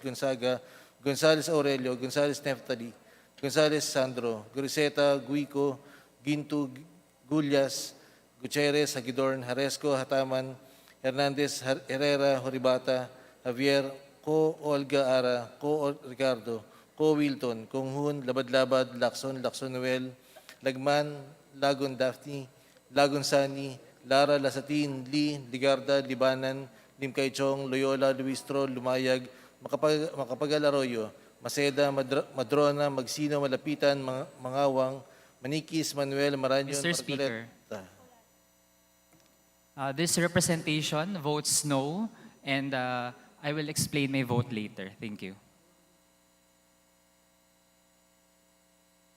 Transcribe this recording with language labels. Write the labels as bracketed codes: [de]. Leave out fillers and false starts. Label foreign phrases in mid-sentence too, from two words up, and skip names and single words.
[en] Gonzaga, Gonzales Aurelio, Gonzales Neftali, Gonzales Sandro, Griseta, Guico, Gintu, Gullas, Gutierrez, Hagidorn, Haresco, Hataman, Hernandez, Herrera, Horibata, Javier, Ko Olga Ara, Ko Ricardo, Ko Wilton, Konghun, Labad-Labad, Lacson, Lacson Noel, Lagman, Lagon Daphne, Lagon Sani, Lara Lasatin, Lee, Ligarda, Libanan, Limkaychong, Loyola, Luistro, Lumayag, Makapagal Arroyo, Maceda, Madrona, Magsino, Malapitan, Mangawang, Manikis, Manuel, Maranyon, Mr. Speaker, this representation votes no, and I will explain my vote later. Thank you.